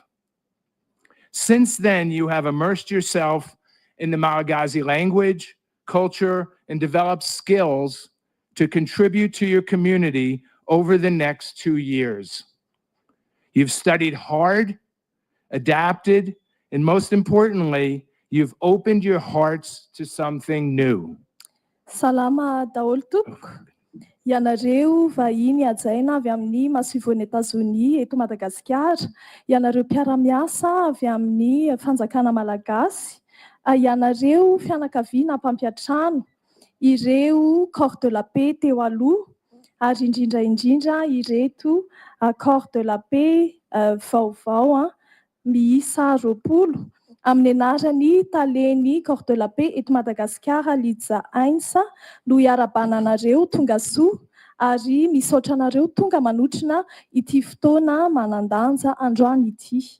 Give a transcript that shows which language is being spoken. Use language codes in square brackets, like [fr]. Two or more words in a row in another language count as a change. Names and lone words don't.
[en] Since then, you have immersed yourself in the Malagasy language, culture, and developed skills to contribute to your community over the next 2 years. You've studied hard, adapted, and most importantly, you've opened your hearts to something new. [mg] Salama daholo tompoko. Ianareo vahiny hajaina avy amin'ny masivoan'ny Etazonia eto Madagasikara, ianareo mpiara-miasa avy amin'ny fanjakana Malagasy, ianareo fianakaviana mpampiatrano, ireo [fr] corps de la paix [mg] teo aloha, ary indrindra ireto [fr] corps de la paix [mg] vaovao miisa 20 amin'ny anarany taleny [fr] corps de la paix [mg] eto Madagasikara Lisa Heinz no iarabananareo tonga soa ary misaotra anareo tonga manotrina ity fotoana manandanja androany ity.